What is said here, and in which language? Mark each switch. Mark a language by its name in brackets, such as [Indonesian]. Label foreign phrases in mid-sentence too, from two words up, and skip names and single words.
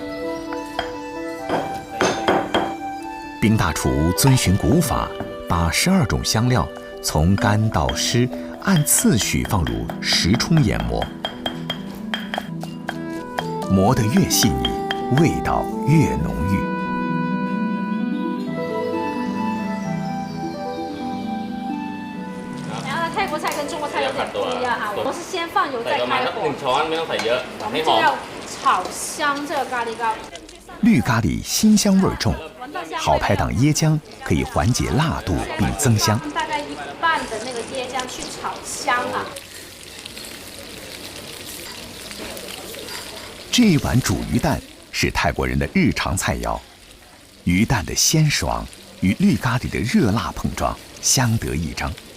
[Chinese] 冰大厨遵循古法，把12种香料从干到湿按次序放入10冲研磨，磨得越细腻，味道越浓郁。泰国菜跟中国菜有点不一样哈，我们是先放油再开火。 [Thai] 1 ช้อนไม่ต้องใส่เยอะ [Chinese] 我们就要炒香这个咖喱糕。绿咖喱辛香味重，好拍档椰浆可以缓解辣度并增香。大概1半的那个椰浆去炒香啊。这一碗煮鱼蛋是泰国人的日常菜肴，鱼蛋的鲜爽与绿咖喱的热辣碰撞，相得益彰。